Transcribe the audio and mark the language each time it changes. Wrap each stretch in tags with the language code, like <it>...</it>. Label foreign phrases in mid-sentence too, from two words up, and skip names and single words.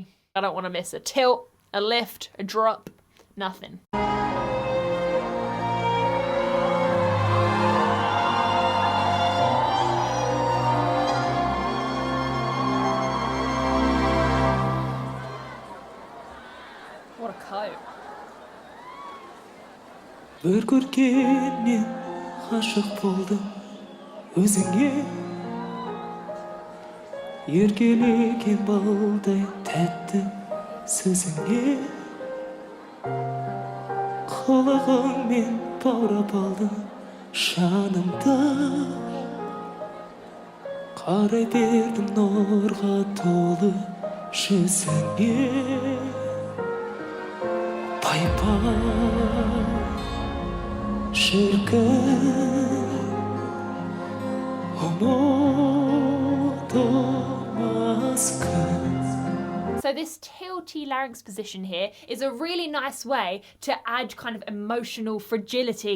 <en>I don't want to miss a tilt, a lift, a drop, nothing. What a coat.</en> <kk>Bir көргеннен ғашық болдым өзіңе, еркелеген балдай тәтті сөзіңе, қылығыңмен баурап алдым жанымда, қарай бердім нұрға толы жүзіңе, пай-пай</kk> <tr>şirkin unutamaz kız.</tr> <en>So this tilty larynx position here is a really nice way to add kind of emotional fragility.</en>